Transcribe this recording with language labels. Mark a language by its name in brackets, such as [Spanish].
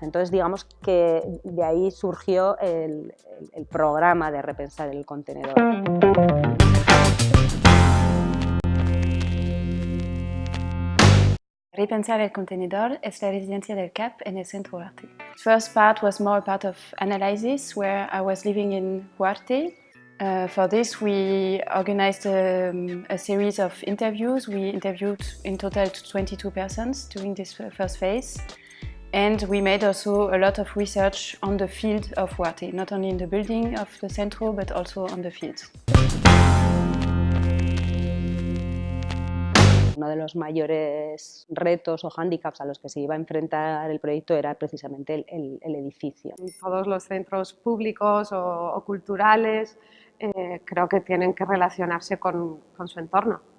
[Spanish] Entonces, digamos que de ahí surgió el programa de repensar el contenedor. Repensar el contenedor es la residencia del CAP en el Centro Huarte. [English] The first part was more a part of analysis, where I was living in Huarte. For this we organized a series of interviews. We interviewed in total 22 persons during this first phase. And we made also a lot of research on the field of Huarte, not only in the building of the Centro, but also on the field. [Spanish] Uno de los mayores retos o hándicaps a los que se iba a enfrentar el proyecto era precisamente el edificio. Todos los centros públicos o culturales creo que tienen que relacionarse con su entorno.